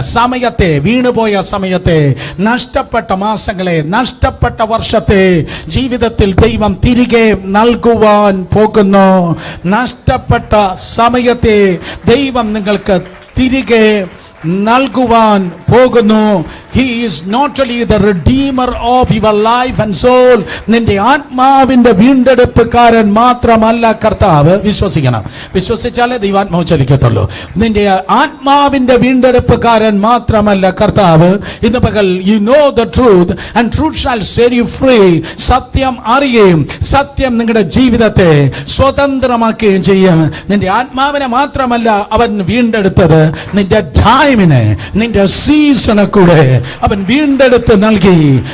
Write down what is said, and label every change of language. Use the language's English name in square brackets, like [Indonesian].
[Malayalam] സമയത്തെ, വീണുപോയ സമയത്തെ, നഷ്ടപ്പെട്ട മാസങ്ങളെ, നഷ്ടപ്പെട്ട വർഷത്തെ ജീവിതത്തിൽ ദൈവം തിരികെ നൽകുവാൻ പോകുന്നു. നഷ്ടപ്പെട്ട സമയത്തെ ദൈവം നിങ്ങൾക്ക് തിരികെ നൽകുവാൻ പോകുന്നു. [English] He is not only the redeemer of your life and soul. [Malayalam] നിന്റെ ആത്മാവിന്റെ വീണ്ടെടുപ്പുകാരൻ മാത്രമല്ല കർത്താവ്. വിശ്വസിക്കണം. വിശ്വസിച്ചാലേ ദൈവാത്മാവ് ചലിക്കത്തുള്ളൂ. നിന്റെ ആത്മാവിന്റെ വീണ്ടെടുപ്പുകാരൻ മാത്രമല്ല കർത്താവ്. ഇന്ന് പകൽ [English] you know the truth and truth shall set you free. [Malayalam] സത്യം അറിയുകയും സത്യം നിങ്ങളുടെ ജീവിതത്തെ സ്വതന്ത്രമാക്കുകയും ചെയ്യും. നിന്റെ ആത്മാവിനെ മാത്രമല്ല അവൻ വീണ്ടെടുത്തത്, നിന്റെ ടൈമിനെ, നിന്റെ സീസണെ കൂടെ അവൻ വീണ്ടെടുത്ത് നൽകി.